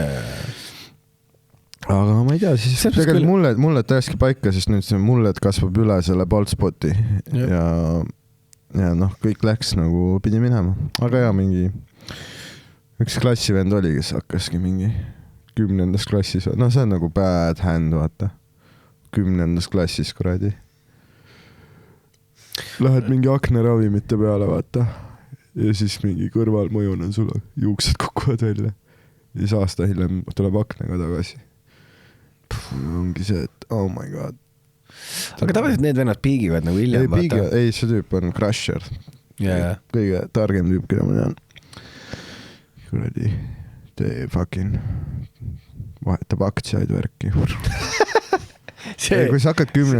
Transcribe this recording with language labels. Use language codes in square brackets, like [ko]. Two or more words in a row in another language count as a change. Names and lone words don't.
[et] Aga ma ei tea, siis tegelikult mullet täiesti paika, sest nüüd see mullet kasvab üle selle boltspoti ja kõik läks nagu pidi minema. Aga mingi üks klassivend oli, kes hakkaski mingi 10. klassis, see on nagu [en] bad hand, [et] vaata. 10. klassis, kuradi. Lähed mingi akneravimite peale, vaata. Ja siis mingi kõrvalmõjun on sulle, juuksed kukuvad välja. Ja siis aasta hiljem tuleb aknega tagasi. Ongi see, et [en] oh my god. [et] Aga tavaliselt need vennad piigivad nagu hiljem, vaata. Ei, see tüüp on crusher. Kõige targem tüüp, keda ma tean. Kuradi, tee fucking vahetab aktsiaid värki. kui sa hakkad 10.